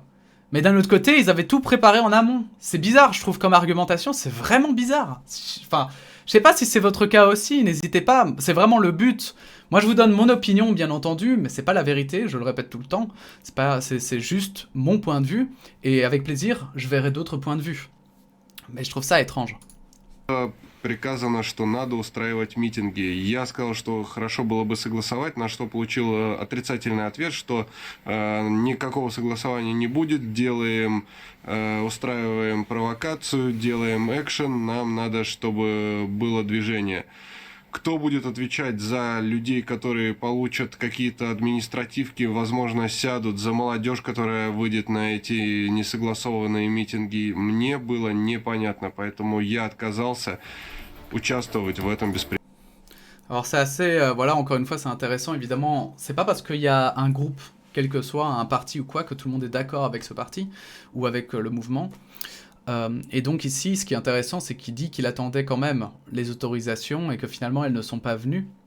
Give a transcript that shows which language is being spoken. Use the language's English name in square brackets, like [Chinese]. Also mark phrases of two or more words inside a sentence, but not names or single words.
[French] Mais d'un autre côté, ils avaient tout préparé en amont. C'est bizarre, je trouve, comme argumentation, c'est vraiment bizarre. Enfin, je sais pas si c'est votre cas aussi, n'hésitez pas, c'est vraiment le but. Moi, je vous donne mon opinion, bien entendu, mais c'est pas la vérité, je le répète tout le temps. C'est juste mon point de vue, et avec plaisir, je verrai d'autres points de vue. Mais je trouve ça étrange. [Russian] Приказано, что надо устраивать митинги. Я сказал, что хорошо было бы согласовать, на что получил отрицательный ответ, что никакого согласования не будет, устраиваем провокацию, делаем экшен, нам надо, чтобы было движение. Кто будет отвечать за людей, которые получат какие-то административки, возможно, сядут, за молодежь, которая выйдет на эти несогласованные митинги, мне было непонятно, поэтому я отказался участвовать в этом беспределье. [French] Alors c'est assez, voilà, encore une fois, c'est intéressant, évidemment, c'est pas parce qu'il y a un groupe, quel que soit, un parti ou quoi, que tout le monde est d'accord avec ce parti, ou avec le mouvement. Et donc ici, ce qui est intéressant, c'est qu'il dit qu'il attendait quand même les autorisations et que finalement elles ne sont pas venues.